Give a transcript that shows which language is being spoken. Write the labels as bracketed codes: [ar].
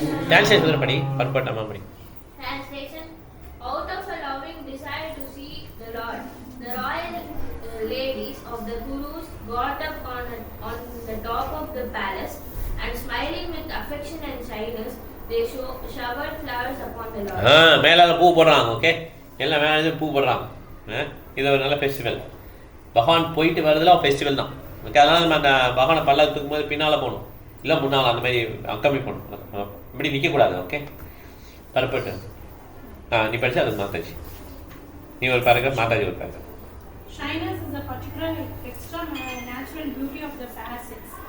[ta] Translation படி, பர்பட்டமா படி. [en] Translation: out of a loving desire to see the Lord, the royal ladies of the Gurus got up on the top of the palace and smiling with affection and shyness, they showered flowers upon the Lord. [ta] மேலால பூ போடுறாங்க. Okay, எல்லாம் மேலே பூ போடுறாங்க. இது ஒரு நல்ல ஃபெஸ்டிவல். பகவான் போயிட்டு வரதுல ஒரு ஃபெஸ்டிவல் தான். ஓகே, அதனால நம்ம அந்த பகவானை பல்ல தூக்கும் போது பின்னால் போகணும், இல்லை முன்னால், அந்த மாதிரி கம்மி பண்ணணும். இப்படி நிற்கக்கூடாது. Okay, perfect. நீ படிச்சு அது மாத்தாச்சு. நீ ஒரு பேராகிராஃப், மாதாஜி ஒரு paragraph. [en] Shyness is a particular extra natural beauty of the fair sex.